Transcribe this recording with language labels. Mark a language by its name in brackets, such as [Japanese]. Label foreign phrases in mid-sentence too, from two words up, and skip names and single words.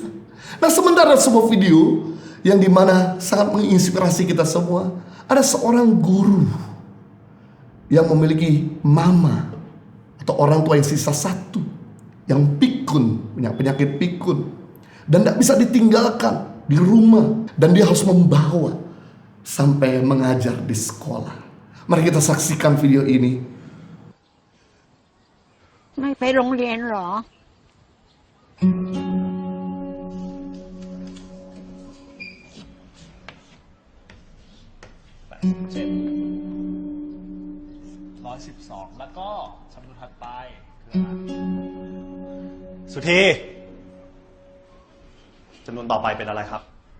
[Indonesian] Nah, sementara sebuah video yang dimana sangat menginspirasi kita semua, ada seorang guru yang memiliki mama atau orang tua yang sisa satu, yang pikun, punya penyakit pikun, dan tidak bisa ditinggalkan di rumah, dan dia harus membawa sampai mengajar di sekolah. Mari kita saksikan video ini. [Thai] ไม่ไปโรงเรียนหรอ 112 แล้วก็จำนวนถัดไปคืออะไรสุธีจำนวนต่อไปเป็นอะไรครับ